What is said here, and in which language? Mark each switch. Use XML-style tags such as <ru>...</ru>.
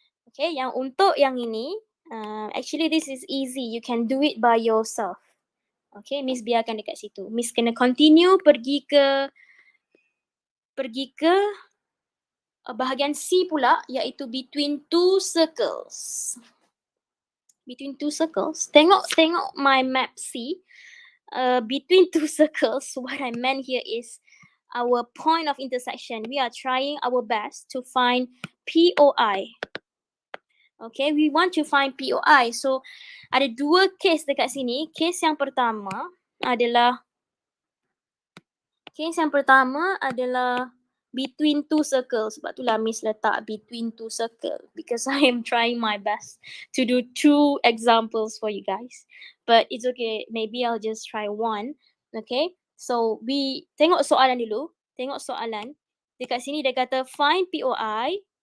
<ms>Okay, yang untuk yang ini, actually this is easy.</ms> <en>You can do it by yourself.</en> <ms>Okay, Miss biarkan dekat situ. Miss kena continue pergi ke bahagian C pula, iaitu between two circles.</ms> <en>Between two circles. Tengok my map C. Between two circles, what I meant here is our point of intersection. We are trying our best to find POI.</en> <ms>Okay, we want to find POI. So, ada dua case dekat sini. Case yang pertama adalah Okay, yang pertama adalah between two circles.</ms> <en>Sebab itulah Miss letak between two circles. Because I am trying my best to do 2 examples for you guys. But it's okay. Maybe I'll just try one. Okay.</en> <ms>So, we tengok soalan dulu. Tengok soalan. Dekat sini dia kata find POI.</ms>